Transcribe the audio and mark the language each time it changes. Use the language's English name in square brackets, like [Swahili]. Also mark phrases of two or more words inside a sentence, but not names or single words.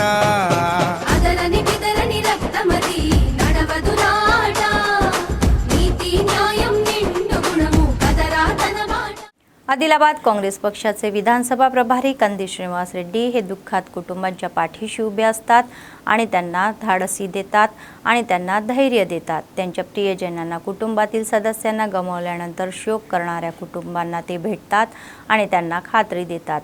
[Telugu] అదరని బెదరని రక్తమది నడవదురాట, నీతి న్యాయం నిండు గుణము కదరా తన బాట. [Marathi] आदिलाबाद काँग्रेस पक्षाचे विधानसभा प्रभारी कंदी श्रीनिवास रेड्डी हे दुःखात कुटुंबांच्या पाठीशी उभे असतात आणि त्यांना धाडसी देतात आणि त्यांना धैर्य देतात. त्यांच्या प्रियजनांना, कुटुंबातील सदस्यांना गमावल्यानंतर शोक करणाऱ्या कुटुंबांना ते भेटतात आणि त्यांना खात्री देतात.